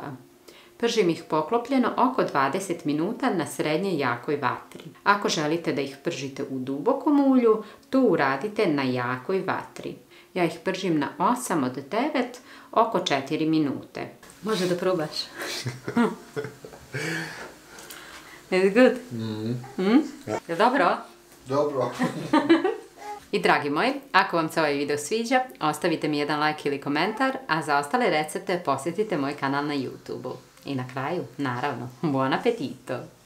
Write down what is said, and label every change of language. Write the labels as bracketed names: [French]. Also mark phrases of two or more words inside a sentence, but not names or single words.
[Bosnian] Pržim ih poklopljeno oko 20 minuta na srednje jakoj vatri. Ako želite da ih pržite u dubokom ulju, to uradite na jakoj vatri. Ja ih pržim na 8 od 9 oko 4 minute. Može da probaš. [English] Is it good? [Bosnian] Je dobro? Dobro. I dragi moji, ako vam se ovaj video sviđa, ostavite mi jedan like ili komentar, a za ostale recepte posjetite moj kanal na YouTube-u. I na kraju, naravno, [Italian] buon appetito!